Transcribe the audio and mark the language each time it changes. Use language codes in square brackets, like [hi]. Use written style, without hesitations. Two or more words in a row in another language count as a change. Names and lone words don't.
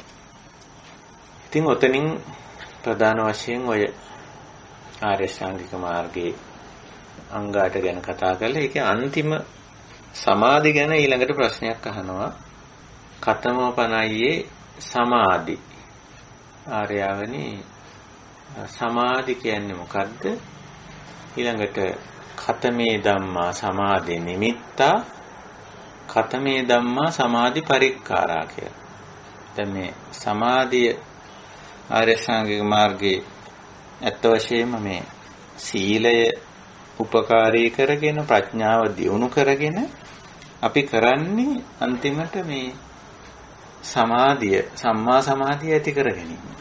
[si] ඉතින් ඔතනින් ප්‍රධාන වශයෙන් ඔය ආර්ය ශ්‍රාංගික මාර්ගයේ අංගාට ගැන කතා කරලා ඒකේ අන්තිම සමාධි ගැන ඊළඟට ප්‍රශ්නයක් අහනවා. [pi] කතමෝ පනයියේ සමාධි. [si] ආර්යවනි සමාධි කියන්නේ මොකද්ද? [pi] ඊළඟට කතමේ ධම්මා සමාධි නිමිත්තා කතමේ ධම්මා සමාධි පරික්කාරා කියලා. [si] දැන් මේ සමාධිය ආර්ය ශ්‍රාංගික මාර්ගයේ ඇත්ත වශයෙන්ම මේ සීලය උපකාරී කරගෙන ප්‍රඥාව දියුණු කරගෙන අපි කරන්නේ අන්තිමට මේ සමාධිය සම්මා සමාධිය ඇති කර ගැනීම.